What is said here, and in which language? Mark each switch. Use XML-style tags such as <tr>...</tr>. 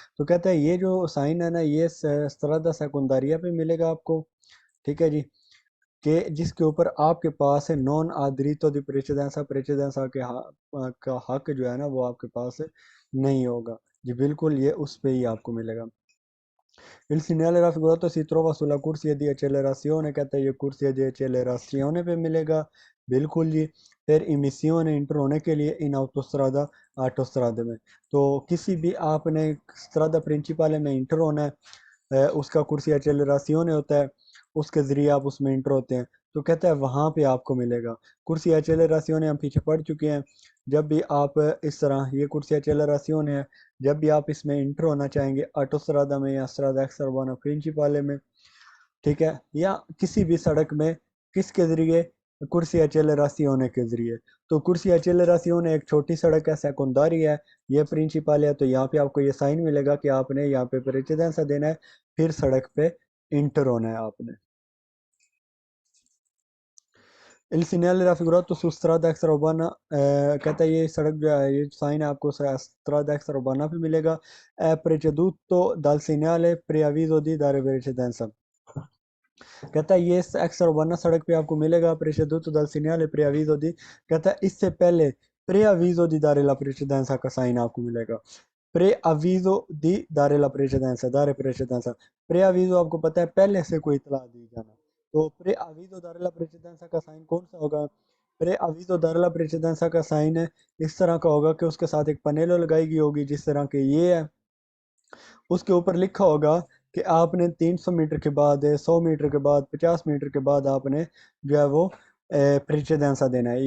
<hi>तो कहता है ये जो साइन है ना ये स्ट्रादा सेकुंडारिया पे मिलेगा आपको। ठीक है जी, कि जिसके ऊपर आपके पास है</hi> <it>नॉन आदरितो दी प्रेसिडेंसा,</it> <hi>प्रेसिडेंसा के का हक जो है ना वो आपके पास नहीं होगा जी। बिल्कुल ये उस पे ही आपको मिलेगा।</hi> <it>Il segnale raffigurato si trova sulla corsia di accelerazione,</it> <hi>कहता है ये कुर्सी di accelerazione पे मिलेगा। बिल्कुल जी। फिर इमिसियोन इंटर होने के लिए इन autostrada ऑटोस्ट्रादा में, तो किसी भी आपने स्ट्रादा प्रिंसिपल में इंटर होना है, उसका कुर्सी एक्सेलरासियोन होता है, उसके ज़रिए आप उसमें इंटर होते हैं। तो कहता है वहाँ पे आपको मिलेगा कुर्सी एक्सेलरासियोन, हम पीछे पढ़ चुके हैं। जब भी आप इस तरह ये कुर्सी एक्सेलरासियोन है, जब भी आप इसमें इंटर होना चाहेंगे ऑटोस्ट्रादा में या स्ट्रादा एक्स अर्बाना प्रिंसिपाले में, ठीक है, या किसी भी सड़क में, किसके ज़रिए? कुर्सी एक्सेलरासियोन के ज़रिए। तो कुर्सी एक्सेलरासियोन एक छोटी सड़क है, सेकेंडरी है, ये प्रिंसिपल है, तो यहाँ पे आपको ये साइन मिलेगा कि आपने यहाँ पे प्रेसिडेंसा देना है, फिर सड़क पे इंटर होना है आपने।</hi> <it>Il segnale raffigurato su strada extraurbana,</it> <hi>कहता है ये सड़क जो है ये साइन है आपको strada extraurbana पे मिलेगा।</hi> <it>è preceduto dal segnale preavviso di dare precedenza,</it> <hi>कहता है ये एक्स अर्बाना सड़क पे आपको मिलेगा</hi> <it>preceduto dal segnale preavviso di,</it> <hi>कहता है इससे पहले</hi> <it>preavviso di dare la precedenza</it> <hi>का साइन आपको मिलेगा।</hi> <it>प्रे अवीजो दी दारे ला precedenza, दारे precedenza।</it> <hi>प्रे अवीजो आपको पता है पहले से कोई इतला दी जाना, तो</hi> <it>प्रे अवीजो दारे ला precedenza</it> <hi>का साइन कौन सा होगा?</hi> <it>प्रे अवीजो दारे ला precedenza</it> <hi>का साइन है इस तरह का होगा कि उसके साथ एक पनेलो लगाई गई होगी जिस तरह के ये है, उसके ऊपर लिखा होगा कि आपने 300 मीटर के बाद, 100 मीटर के बाद, 50 मीटर के बाद आपने जो है वो प्रेसिडेंसा देना है।</hi>